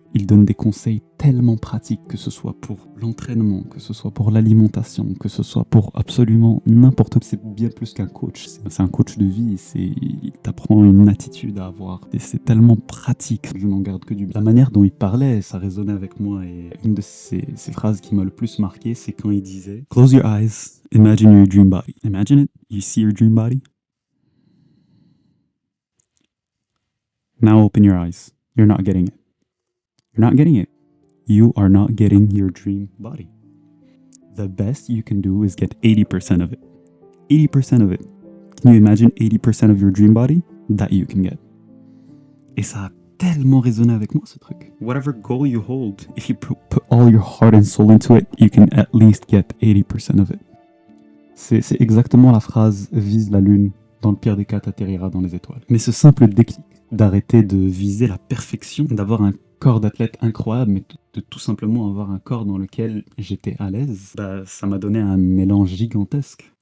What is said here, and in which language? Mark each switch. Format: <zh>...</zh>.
<fr>Il donne des conseils tellement pratiques, que ce soit pour l'entraînement, que ce soit pour l'alimentation, que ce soit pour absolument n'importe quoi. C'est bien plus qu'un coach, c'est un coach de vie, il t'apprend une attitude à avoir. Et c'est tellement pratique, je n'en garde que du bien. La manière dont il parlait, ça résonnait avec moi. Et une de ces phrases qui m'a le plus marqué, c'est quand il disait «</fr> <en>Close your eyes, imagine your dream body. Imagine it, you see your dream body. Now open your eyes, you're not getting it. You're not getting it. You are not getting your dream body. The best you can do is get 80% of it. 80% of it. Can you imagine 80% of your dream body? That you can get.</en> <fr>Et ça a tellement résonné avec moi, ce truc.</fr> <en>Whatever goal you hold, if you put all your heart and soul into it, you can at least get 80% of it.</en> <fr>C'est exactement la phrase « vise la lune, dans le pire des cas, t'atterriras dans les étoiles ». Mais ce simple déclic d'arrêter de viser la perfection, d'avoir un corps d'athlète incroyable, mais de tout simplement avoir un corps dans lequel j'étais à l'aise, ça m'a donné un élan gigantesque.</fr>